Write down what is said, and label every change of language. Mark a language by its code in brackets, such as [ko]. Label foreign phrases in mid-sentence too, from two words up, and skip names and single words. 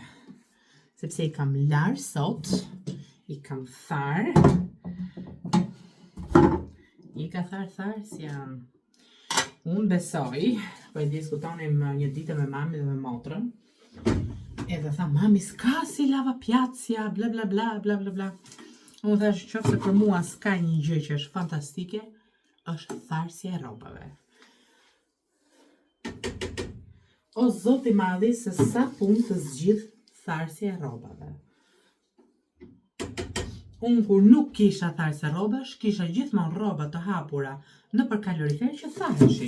[sq] Sepse i kam larë sot, i kam tharë. I ka tharë si janë. Unë besoj, po e diskutonim një ditë me mami dhe me motrën. Edhe tha, mami, s'ka si lava pjacja, bla bla bla, bla bla bla. Unë thash, qofse për mua s'ka një gjë që është fantastike, është tharësja e rrobave. O zoti madhi, se sa punë të zgjidh tharësja e rrobave. Unë kur nuk kisha tharësja rrobash, kisha gjithmonë rroba të hapura në për kalorifer që thaheshi.